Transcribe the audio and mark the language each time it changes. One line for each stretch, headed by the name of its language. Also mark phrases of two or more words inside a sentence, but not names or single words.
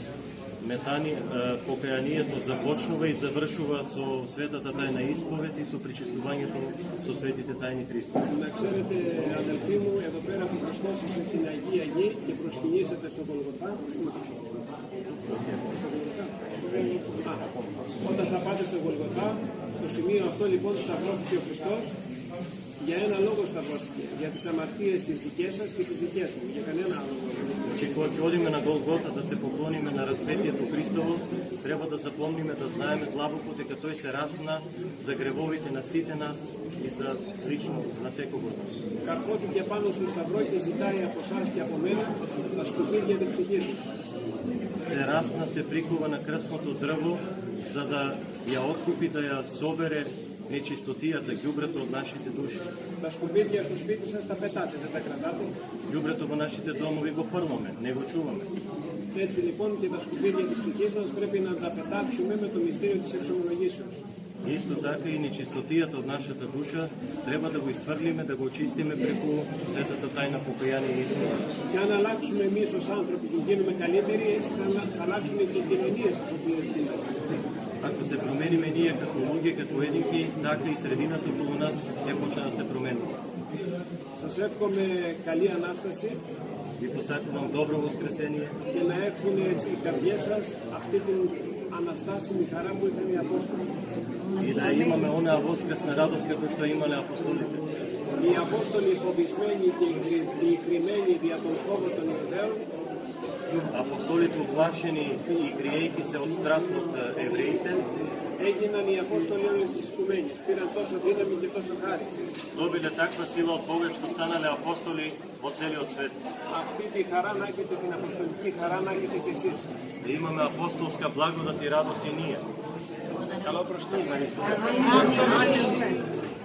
Macedonian: Покаянието започнува и завршува со светата тајна исповед и со причестувањето со светите тајни Христос.
Greek: Να ξέρετε, αδελφοί μου, εδώ πέρα που προσκόσατε στην Αγία Γη και προσκυνήσατε στο Γολγοθά, όταν θα πάτε στο Γολγοθά, στο σημείο αυτό λοιπόν σταυρώθηκε ο Χριστός, για ένα λόγο σταυρώθηκε, για τις αμαρτίες τις δικές σας και τις δικές μου, για κανένα άλλο λόγο.
Macedonian: Че кога ќе одиме на Голгота да се поклониме на распетието Христово, треба да запомниме, да знаеме длабоко дека тој се распна за гревовите на сите нас и за лично на секого од нас.
Greek: Καρφώθηκε πάνω στο σταυρό και ζητάει από εσάς και από μένα τα σκουπίδια της ψυχής μας.
Macedonian: Се распна, се прикува на крстното дрво за да ја откупи, да ја собере нечистотијата, ѓубрето од нашите души.
Greek: Τα σκουπίδια στο σπίτι σας τα πετάτε, δεν τα κρατάτε.
Macedonian: Ѓубрето во нашите домови го фрламе, не го чуваме.
Greek: Έτσι λοιπόν και τα σκουπίδια της ψυχής μας πρέπει να τα πετάξουμε με το μυστήριο της εξομολογήσεως.
Macedonian: Исто така и нечистотијата од нашата душа треба да го изфрлиме, да го очистиме преку светата тајна покаяние и исповед.
Greek: Και αν αλλάξουμε εμείς ως άνθρωποι και γίνουμε καλύτεροι, έτσι θα αλλάξουν και οι κοινωνίες στους οποίους ζούμε.
Macedonian: Ако се промениме ние како луѓе, како единки, така и средината околу нас ќе почне да се промени.
Greek: Σας εύχομαι καλή Ανάσταση
Macedonian: Ви посакувам добро воскресение
Greek: και να έχουν οι καρδιές σας αυτή την αναστάσιμη χαρά που είχαν οι Απόστολοι.
Macedonian: и да имаме онаа воскресна радост како што имале апостолите.
Greek: Οι Απόστολοι φοβισμένοι και οι κρυμμένοι δια τον φόβο των Ιουδαίων,
Macedonian: Апостолите оплашени и криејќи се од страх од евреите,
Greek: έγιναν οι Απόστολοι όλοι της Οικουμένης. Πήραν τόσο δύναμη και τόσο χάρη.
Macedonian: добиле таква сила од Бога што станале апостоли во целиот свет.
Greek: Αυτή τη χαρά να έχετε, την αποστολική χαρά να έχετε και εσείς.
Macedonian: Да имаме апостолска благодат и радост и ние.
Greek: Καλό προσκύνημα.